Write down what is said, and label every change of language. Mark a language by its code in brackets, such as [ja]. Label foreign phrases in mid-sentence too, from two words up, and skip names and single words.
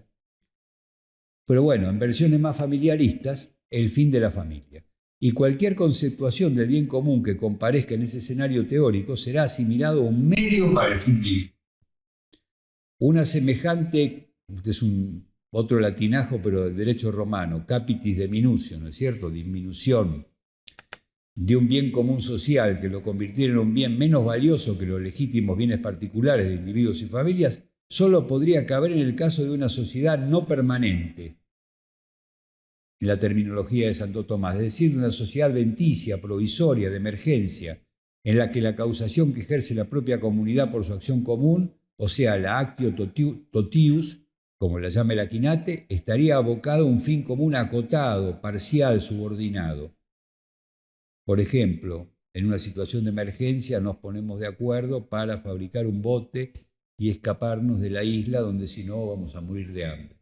[es] Pero bueno, en versiones más familiaristas, el fin de la familia. Y cualquier conceptuación del bien común que comparezca en ese escenario teórico será asimilado a un medio para el fin divino. Una semejante, este es otro latinajo, pero del derecho romano, [la] capitis diminutio, [es] ¿no es cierto? Disminución de un bien común social que lo convirtiera en un bien menos valioso que los legítimos bienes particulares de individuos y familias, solo podría caber en el caso de una sociedad no permanente, en la terminología de Santo Tomás, es decir, de una sociedad venticia, provisoria, de emergencia, en la que la causación que ejerce la propia comunidad por su acción común, o sea, la [la] actio totius, [es] como la llama el Aquinate, estaría abocado a un fin común acotado, parcial, subordinado. Por ejemplo, en una situación de emergencia nos ponemos de acuerdo para fabricar un bote y escaparnos de la isla donde si no vamos a morir de hambre.